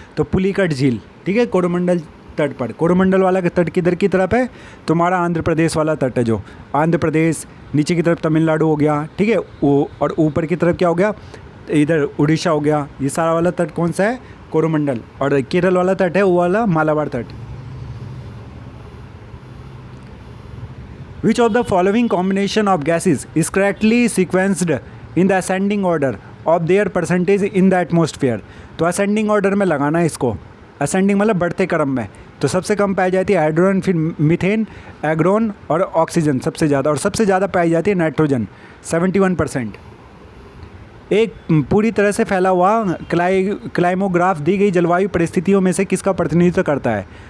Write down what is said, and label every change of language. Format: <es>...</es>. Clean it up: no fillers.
<hi>तो पुलिकट झील, ठीक है, कोरोमंडल तट पर। कोरोमंडल वाला तट किधर की तरफ है? तुम्हारा आंध्र प्रदेश वाला तट है, जो आंध्र प्रदेश, नीचे की तरफ तमिलनाडु हो गया, ठीक है, वो, और ऊपर की तरफ क्या हो गया? इधर उड़ीसा हो गया। ये सारा वाला तट कौन सा है? कोरोमंडल। और केरल वाला तट है वो वाला मालाबार तट।</hi> <en>Which of the following combination of gases is correctly sequenced in the ascending order of their percentage in the atmosphere?</en> <hi>तो ascending order में लगाना है इसको। ascending मतलब बढ़ते क्रम में। तो सबसे कम पाई जाती है हाइड्रोजन, फिर मीथेन, एग्रोन और ऑक्सीजन सबसे ज़्यादा, और सबसे ज़्यादा पाई जाती है नाइट्रोजन 71%। एक पूरी तरह से फैला हुआ क्लाइमोग्राफ दी गई जलवायु परिस्थितियों में से किसका प्रतिनिधित्व करता है?</hi>